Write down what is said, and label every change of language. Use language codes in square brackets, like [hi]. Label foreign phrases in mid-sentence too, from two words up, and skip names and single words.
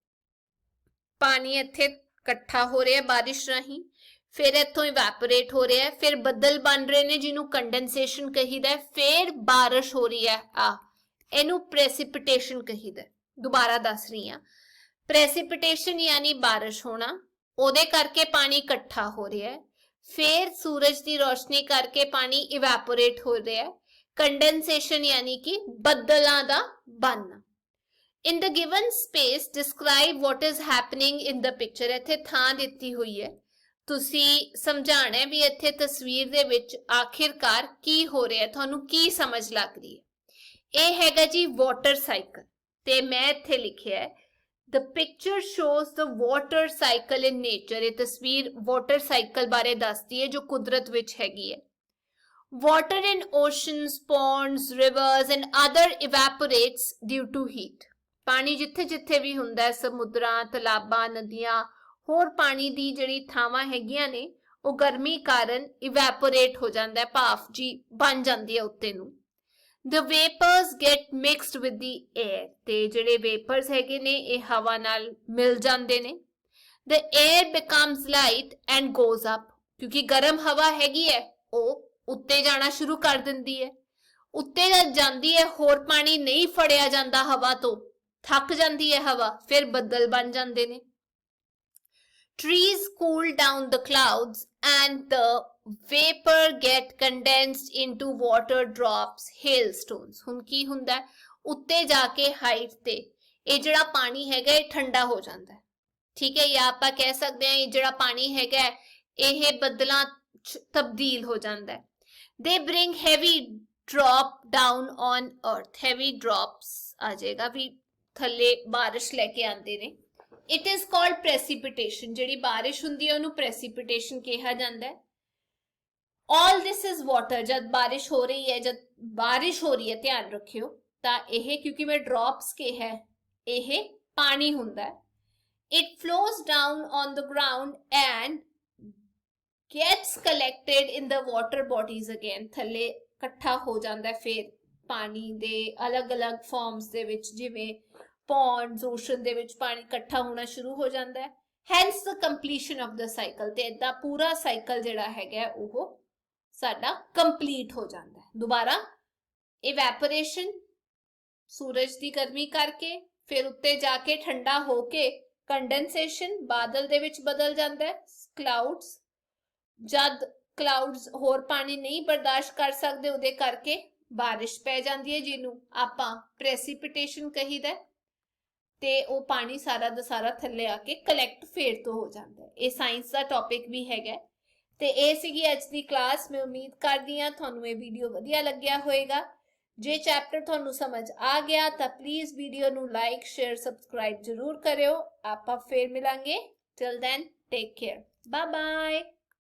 [pa] ਪਾਣੀ ਇੱਥੇ ਇਕੱਠਾ ਹੋ ਰਿਹਾ ਬਾਰਿਸ਼ ਰਾਹੀਂ, ਫਿਰ ਇੱਥੋਂ ਇਵੈਪੋਰੇਟ ਹੋ ਰਿਹਾ ਹੈ, ਫਿਰ ਬੱਦਲ ਬਣ ਰਹੇ ਨੇ ਜਿਹਨੂੰ ਕੰਡੈਂਸੇਸ਼ਨ ਕਹੀਦਾ ਹੈ, ਫਿਰ ਬਾਰਿਸ਼ ਹੋ ਰਹੀ ਹੈ, ਇਹਨੂੰ ਪ੍ਰੈਸਿਪਿਟੇਸ਼ਨ ਕਹੀਦਾ। ਦੁਬਾਰਾ ਦੱਸ ਰਹੀ ਹਾਂ, ਪ੍ਰੈਸਿਪਿਟੇਸ਼ਨ ਯਾਨੀ ਬਾਰਿਸ਼ ਹੋਣਾ, ਉਹਦੇ ਕਰਕੇ ਪਾਣੀ ਇਕੱਠਾ ਹੋ ਰਿਹਾ ਹੈ, ਫਿਰ ਸੂਰਜ ਦੀ ਰੋਸ਼ਨੀ ਕਰਕੇ ਪਾਣੀ ਇਵੈਪੋਰੇਟ ਹੋ ਰਿਹਾ ਹੈ, ਕੰਡੈਂਸੇਸ਼ਨ ਯਾਨੀ ਕਿ ਬੱਦਲਾਂ ਦਾ ਬਣਨਾ। [en] In the given space, describe what is happening in the picture। [pa] ਇੱਥੇ ਥਾਂ ਦਿੱਤੀ ਹੋਈ ਹੈ, ਤੁਸੀਂ ਸਮਝਾਣਾ ਵੀ ਇੱਥੇ ਤਸਵੀਰ ਦੇ ਵਿੱਚ ਆਖਿਰਕਾਰ ਕੀ ਹੋ ਰਿਹਾ, ਤੁਹਾਨੂੰ ਕੀ ਸਮਝ ਲੱਗ ਰਹੀ ਹੈ। ਇਹ ਹੈਗਾ ਜੀ [en] water cycle, [pa] ਤੇ ਮੈਂ ਇੱਥੇ ਲਿਖਿਆ ਹੈ [en] the picture shows the water cycle in nature। [pa] ਇਹ ਤਸਵੀਰ [en] water cycle [pa] ਬਾਰੇ ਦੱਸਦੀ ਹੈ ਜੋ ਕੁਦਰਤ ਵਿੱਚ ਹੈਗੀ ਹੈ। [en] Water in oceans, ponds, rivers and other evaporates due to heat। [pa] ਪਾਣੀ ਜਿੱਥੇ ਜਿੱਥੇ ਵੀ ਹੁੰਦਾ ਹੈ, ਸਮੁੰਦਰਾਂ, ਤਲਾਬਾਂ, ਨਦੀਆਂ, ਹੋਰ ਪਾਣੀ ਦੀ ਜਿਹੜੀ ਥਾਵਾਂ ਹੈਗੀਆਂ ਨੇ ਉਹ ਗਰਮੀ ਕਾਰਨ ਇਵੈਪੋਰੇਟ ਹੋ ਜਾਂਦਾ ਹੈ, ਭਾਫ ਜੀ ਬਣ ਜਾਂਦੀ ਹੈ ਉੱਤੇ ਨੂੰ। [en] The vapors get mixed with the air। [pa] ਤੇ ਜਿਹੜੇ ਵੇਪਰਸ ਹੈਗੇ ਨੇ ਇਹ ਹਵਾ ਨਾਲ ਮਿਲ ਜਾਂਦੇ ਨੇ। [en] The air becomes light and goes up। [pa] ਕਿਉਂਕਿ ਗਰਮ ਹਵਾ ਹੈਗੀ ਹੈ ਉਹ ਉੱਤੇ ਜਾਣਾ ਸ਼ੁਰੂ ਕਰ ਦਿੰਦੀ ਹੈ। ਉੱਤੇ ਜਦ ਜਾਂਦੀ ਹੈ ਹੋਰ ਪਾਣੀ ਨਹੀਂ ਫੜਿਆ ਜਾਂਦਾ ਹਵਾ ਤੋਂ, ਥੱਕ ਜਾਂਦੀ ਹੈ ਹਵਾ, ਫਿਰ ਬੱਦਲ ਬਣ ਜਾਂਦੇ ਨੇ। [en] Trees cool down the clouds and the vapor get condensed into water drops, hailstones। [pa] ਹੁਣ ਕੀ ਹੁੰਦਾ ਹੈ, ਉੱਤੇ ਜਾ ਕੇ ਹਾਈਟ ਤੇ ਇਹ ਜਿਹੜਾ ਪਾਣੀ ਹੈਗਾ ਇਹ ਠੰਡਾ ਹੋ ਜਾਂਦਾ ਹੈ, ਠੀਕ ਹੈ, ਜਾਂ ਆਪਾਂ ਕਹਿ ਸਕਦੇ ਹਾਂ ਇਹ ਜਿਹੜਾ ਪਾਣੀ ਹੈਗਾ ਇਹ ਬੱਦਲਾਂ ਤਬਦੀਲ ਹੋ ਜਾਂਦਾ ਹੈ। [en] They bring heavy drop down on earth। heavy drops [pa] ਆ ਜਾਏਗਾ ਵੀ ਥੱਲੇ ਬਾਰਿਸ਼ ਲੈ ਕੇ ਆਉਂਦੇ ਨੇ। [en] It is called precipitation। [pa] ਜਿਹੜੀ ਬਾਰਿਸ਼ ਹੁੰਦੀ ਹੈ ਉਹਨੂੰ precipitation ਕਿਹਾ ਜਾਂਦਾ ਹੈ। [en] All this is water। [pa] ਜਦ ਬਾਰਿਸ਼ ਹੋ ਰਹੀ ਹੈ, ਧਿਆਨ ਰੱਖਿਓ, ਤਾਂ ਇਹ ਕਿਉਂਕਿ ਮੈਂ drops ਕਿਹਾ ਹੈ, ਇਹ ਪਾਣੀ ਹੁੰਦਾ ਹੈ। [en] It flows down on the ground and gets collected in the water bodies again। [pa] ਥੱਲੇ ਇਕੱਠਾ ਹੋ ਜਾਂਦਾ ਹੈ ਫਿਰ ਪਾਣੀ ਦੇ ਅਲੱਗ-ਅਲੱਗ ਫਾਰਮਸ ਦੇ ਵਿੱਚ, ਜਿਵੇਂ [en] ponds, ocean [pa] ਦੇ ਵਿੱਚ ਪਾਣੀ ਇਕੱਠਾ ਹੋਣਾ ਸ਼ੁਰੂ ਹੋ ਜਾਂਦਾ ਹੈ। [en] hence the completion of the cycle. [pa] ਤੇ ਏਦਾਂ ਪੂਰਾ ਸਾਈਕਲ ਜਿਹੜਾ ਹੈਗਾ ਉਹ ਸਾਡਾ ਕੰਪਲੀਟ ਹੋ ਜਾਂਦਾ ਹੈ। ਦੁਬਾਰਾ, ਇਵੈਪੋਰੇਸ਼ਨ ਸੂਰਜ ਦੀ ਗਰਮੀ ਕਰਕੇ, ਫਿਰ ਉੱਤੇ ਜਾ ਕੇ ਠੰਡਾ ਹੋ ਕੇ ਕੰਡੈਂਸੇਸ਼ਨ ਬਾਦਲ ਦੇ ਵਿੱਚ ਬਦਲ ਜਾਂਦਾ ਹੈ, ਕਲਾਉਡਸ, ਜਦ ਕਲਾਉਡਸ ਹੋਰ ਪਾਣੀ ਨਹੀਂ ਬਰਦਾਸ਼ਤ ਕਰ ਸਕਦੇ ਉਹਦੇ ਕਰਕੇ ਬਾਰਿਸ਼ ਪੈ ਜਾਤੀ ਹੈ ਜਿਨ੍ਹੋਂ ਆਪਾਂ ਪ੍ਰੈਸਿਪਿਟੇਸ਼ਨ ਕਹੀਦਾ ਤੇ ਵੋ ਪਾਣੀ ਸਾਰਾ ਦਾ ਸਾਰਾ ਥੱਲੇ ਆ ਕੇ ਕਲੈਕਟ ਫੇਰ ਤੋ ਹੋ ਜਾਤਾ ਹੈ। ਯੇ ਸਾਇੰਸ ਕਾ ਟੌਪਿਕ ਭੀ ਹੈਗਾ ਤੇ ਯੇ ਸੀਗੀ ਅੱਜ ਦੀ ਕਲਾਸ। ਮੈਂ ਉਮੀਦ ਕਰਦੀ ਹਾਂ ਤੁਹਾਨੂੰ ਯੇ ਵੀਡੀਓ ਵਧੀਆ ਲੱਗਿਆ ਹੋਏਗਾ। ਜੇ ਚੈਪਟਰ ਤੁਹਾਨੂੰ ਸਮਝ ਆ ਗਿਆ ਤੋ ਪਲੀਜ਼ ਵੀਡੀਓ ਨੂੰ [en] like share subscribe [pa] ਜ਼ਰੂਰ ਕਰਿਓ। ਆਪਾਂ ਫਿਰ ਮਿਲਾਂਗੇ। [en] till then take care, bye bye.